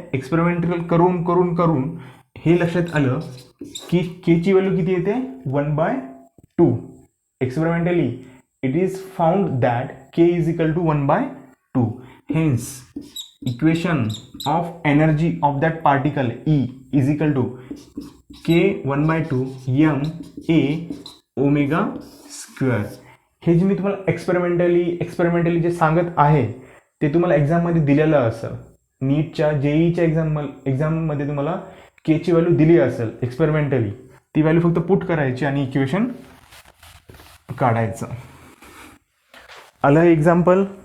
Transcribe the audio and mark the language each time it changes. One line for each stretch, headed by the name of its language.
Marathi: Experimental करून करून करून हे लक्षात आलं की के ची व्हॅल्यू किती येते 1/2.
English: Experimentally it is found that K is equal to 1/2. Hence equation of energy of that particle E is equal to K 1/2 M A omega square.
Marathi: हे जे मी तुम्हाला एक्सपेरिमेंटली जे सांगत आहे ते तुम्हाला एक्झाममध्ये दिलेलं असेल. नीटच्या जेईच्या एक्झाममध्ये तुम्हाला के ची व्हॅल्यू दिली असेल एक्सपेरिमेंटली. ती व्हॅल्यू फक्त पुट करायची आणि इक्वेशन काढायचं. आलं हे एक्झाम्पल.